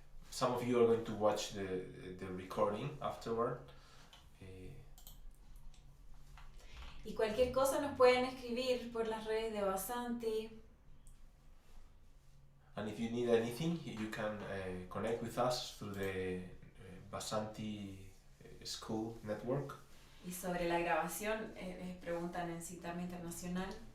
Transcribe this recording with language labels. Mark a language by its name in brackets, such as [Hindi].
[English] Some of you are going to watch the recording afterward. [Spanish] Y cualquier cosa nos pueden escribir por las redes de Basanti. [English] And if you need anything, you can connect with us through the Basanti School Network. [Spanish] Y sobre la grabación, preguntan en Dharma Internacional.